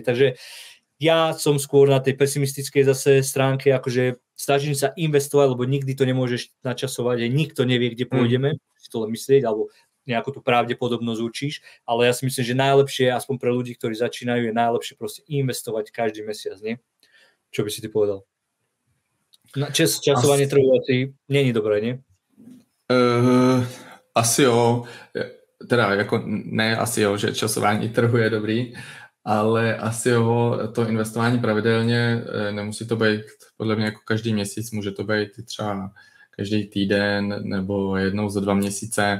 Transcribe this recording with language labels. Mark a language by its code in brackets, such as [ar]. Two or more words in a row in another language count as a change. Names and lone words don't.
[sk] Takže ja som skôr na tej pesimistickej zase stránke, akože snažím sa investovať, lebo nikdy to nemôžeš načasovať, že nikto nevie, kde pôjdeme, si to len myslieť, alebo nejakú tú pravdepodobnosť učíš, ale ja si myslím, že najlepšie, aspoň pre ľudí, ktorí začínajú, je najlepšie proste investovať každý mesiac, nie? Čo by si ty povedal? Časovanie trhu asi není dobré, nie? [cs] Asi jo, teda jako ne asi jo, že časování trhu je dobrý, ale asi jo, to investování pravidelně, nemusí to být podle mě jako každý měsíc, může to být třeba každý týden nebo jednou za 2 měsíce.